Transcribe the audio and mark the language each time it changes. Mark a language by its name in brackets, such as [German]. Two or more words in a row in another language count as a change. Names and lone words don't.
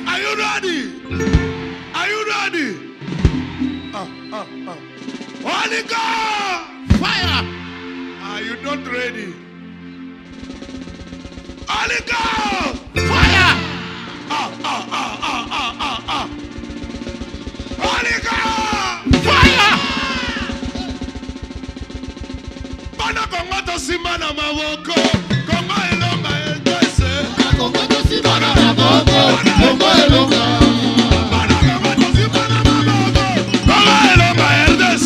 [English] Are you ready? Are you ready? Holy God! Fire. Are you not ready? Holy God! Fire. Holy God! Fire. [Lingala] Bana Kongo to simana mawoko. Kongo elonga endese. Kongo to simana mawoko. Kongo elonga. Bana Kongo to simana mawoko. Kongo elonga endese.